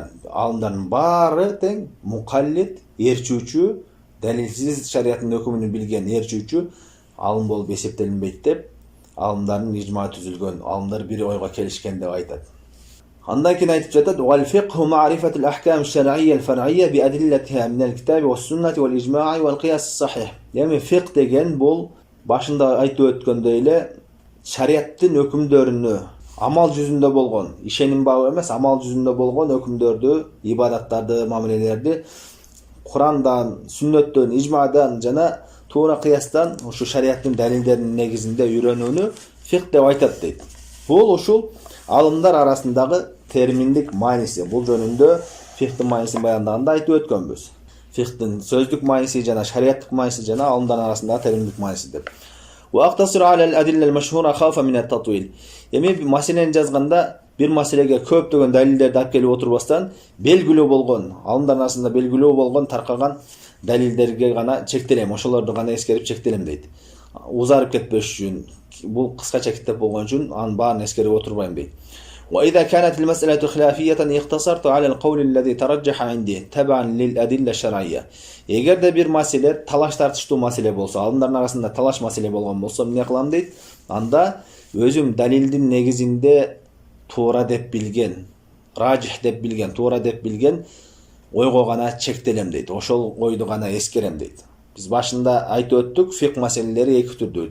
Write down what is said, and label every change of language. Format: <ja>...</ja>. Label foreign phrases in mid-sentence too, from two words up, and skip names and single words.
<ky>Алымдардын баары тең мукаллид, ээрчүүчү, далилсиз шариаттын өкүмүн билген ээрчүүчү алым болуп эсептелинбейт деп алымдардын ижма түзүлгөн. Алымдар бир ойго келишкен деп айтат. Андан кийин айтып жатат:</ky> <ar>"والفقه معرفة الأحكام الشرعية الفرعية بأدلتها من الكتاب والسنة والإجماع والقياس الصحيح."</ar> <ky>Ями фикх деген бул башында айтып өткөндөй эле шариаттын өкүмдөрүнү амал жүзүндө болгон, ишеним бабы эмес, амал жүзүндө болгон өкүмдөрдү, ибадаттарды, мамилелерди Курандан, сүннөттөн, ижмадан жана туура кыястан ушу шариаттын далилдеринин негизинде үйрөнүүнү фикх деп айтат дейт. Бул ушул алымдар арасындагы терминдик мааниси. Бул жөнүндө фикхтин маанисин баяндаганда айтып өткөнбүз. Фикхтин сөздүк мааниси жана шариаттык мааниси жана алымдар арасындагы терминдик мааниси деп.</ky> <ar>وأقتصر على الأدلة المشهورة خوفا من التطويل.</ar> <ky>Эми маселени жазганда бир маселеге көптөгөн далилдерди алып келип отурбастан, белгилүү болгон, алымдар арасында белгилүү болгон таркаган далилдерге гана чектелем, ошолорду гана эскерип чектелем дейт. Узарып кетпеш үчүн, бул кыскача китеп болгон үчүн анын баарын эскерип отурбайм дейт.</ky> <ar>وإذا كانت المسألة خلافية اقتصرت على القول الذي ترجح عندي تبعا للأدلة الشرعية.</ar> <ky>Эгерде бир маселе талаш тартыштуу маселе болсо, алымдардын арасында талаш маселе болгон болсо, эмне кылам дейт? Анда өзүм далилдин негизинде туура деп билген, ражих деп билген, туура деп билген ойго гана чектелем дейт. Ошол ойду гана эскерем дейт. Биз башында айтып өттүк, фикх маселелери эки түрдүү.</ky>